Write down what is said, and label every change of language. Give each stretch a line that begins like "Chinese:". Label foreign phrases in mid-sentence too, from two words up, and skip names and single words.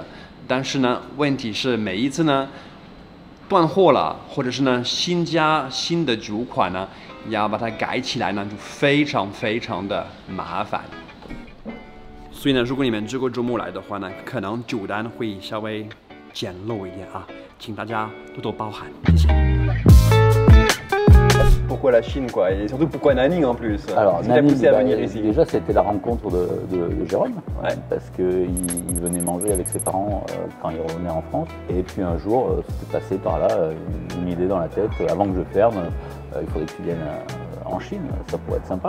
Chinese: 但是呢，问题是每一次呢断货了，或者是呢新加新的酒款呢，要把它改起来呢，就非常的麻烦。所以呢，如果你们这个周末来的话呢，可能酒单会稍微简陋一点啊，请大家多多包涵，谢谢。
French: Pourquoi la Chine, quoi? Et surtout, pourquoi Nanning en plus? Alors, Nanning, poussé à venir ici. Déjà, c'était la rencontre de Jérôme, ouais. Parce qu'il venait manger avec ses parents quand il revenait en France. Et puis un jour, c'était passé par là, une idée dans la tête, avant que je ferme, il faudrait que tu viennes en Chine, ça pourrait être sympa.